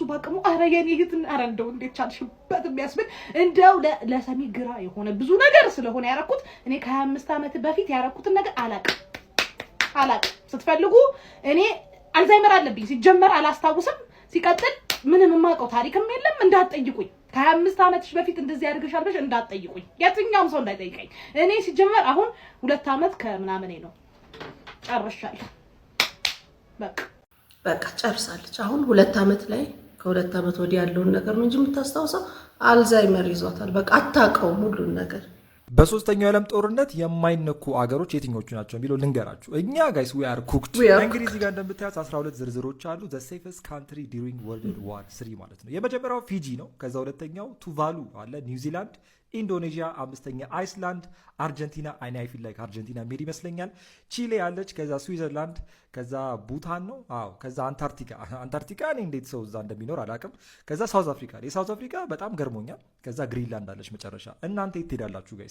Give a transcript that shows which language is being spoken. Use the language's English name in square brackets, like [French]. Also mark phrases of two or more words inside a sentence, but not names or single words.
[Amharic] ባቀሙ አረ የኔ እህት አረ እንደው እንዴት ቻልሽበት የሚያስብል እንደው ለሰሚ ግራ የሆነ ብዙ ነገር ስለሆነ ያረኩት እኔ ከ25 ዓመት በፊት ያረኩትን ነገር አላቅ ስትፈልጉ እኔ አልዛይመር አለብኝ። ሲጀመር አላስታውስም። ሲቀጥል ምንም የማውቀው ታሪክም የለም። እንዳትጠይቁኝ። ከ25 ዓመትሽ በፊት እንደዚህ ያድርግሻል ብለሽ እንዳትጠይቁኝ። የትኛውም ሰው እንዳይጠይቀኝ። እኔ ሲጀመር አሁን 2 ዓመት ከምናምን ነው ጨርሻለሁ። በቃ ጨርሳለች። አሁን 2 ዓመት ላይ ከ2 ዓመት ወዲህ ያለውን ነገር ነው እንጂ የምታስታውሰው አልዛይመር ይዟታል። በቃ አታውቀውም ሁሉን ነገር። በሶስተኛው የዓለም ጦርነት የማይነኩ አገሮች የትኞቹ ናቸው የሚለው ልንገራችሁ። እኛ ጋይስ [English] we are cooked። [Amharic] እንግዲህ እዚህ ጋር እንደምታዩት 12 ዝርዝሮች አሉ። [English] the safest country during World War 3 [Amharic] ማለት ነው። የመጀመሪያው ፊጂ ነው። ከዛ ሁለተኛው ቱቫሉ አለ፣ ኒውዚላንድ፣ ኢንዶኔዥያ፣ አምስተኛ አይስላንድ፣ አርጀንቲና [English] I feel like Argentina mad [Amharic] ይመስለኛል፣ ቺሌ አለች፣ ከዛ ስዊዘርላንድ፣ ከዛ ቡታን ነው። አዎ ከዛ አንታርክቲካ እኔ እንዴት ሰው እዛ እንደሚኖር አላውቅም። ከዛ ሳውዝ አፍሪካ፣ የሳውዝ አፍሪካ በጣም ገርሞኛል። ከዛ ግሪንላንድ አለች መጨረሻ። እናንተ የት ትሄዳላችሁ ጋይስ?